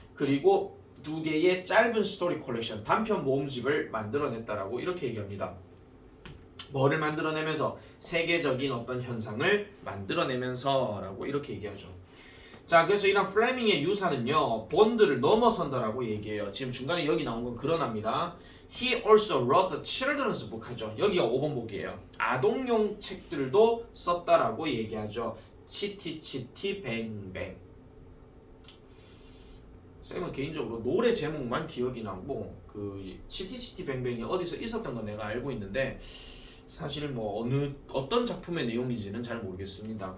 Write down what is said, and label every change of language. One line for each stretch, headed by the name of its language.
Korean: 그리고 2개의 짧은 스토리 컬렉션, 단편 모음집을 만들어냈다라고 이렇게 얘기합니다. 뭐를 만들어내면서? 세계적인 어떤 현상을 만들어내면서라고 이렇게 얘기하죠. 자, 그래서 이런 플레밍의 유사는요 본드를 넘어선다라고 얘기해요. 지금 중간에 여기 나온 건 그러납니다.
English: He also wrote a children's book
Korean: 하죠. 여기가 5번 보기예요. 아동용 책들도 썼다라고 얘기하죠. 치티치티 뱅뱅. 쌤은 개인적으로 노래 제목만 기억이 나고 그 치티치티뱅뱅이 어디서 있었던 건 내가 알고 있는데 사실 뭐 어떤 작품의 내용인지는 잘 모르겠습니다.